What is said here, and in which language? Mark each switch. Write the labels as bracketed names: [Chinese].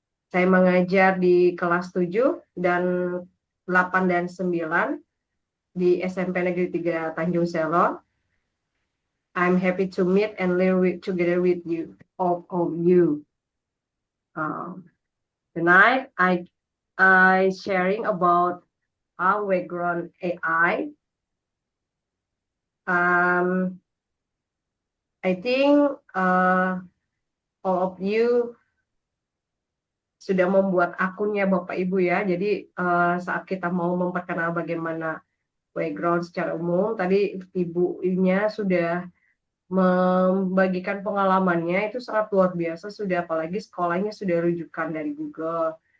[Indonesian] Saya mengajar di kelas 7 dan 8 dan 9 di SMP Negeri 3 Tanjung Selor. [English] I'm happy to meet and learn together with you, all of you. Tonight, I sharing about our background AI. I think all of you [Indonesian] sudah membuat akunnya Bapak Ibu ya. Jadi saat kita mau memperkenalkan bagaimana background secara umum, tadi ibunya sudah membagikan pengalamannya, itu sangat luar biasa, sudah apalagi sekolahnya sudah rujukan dari Google.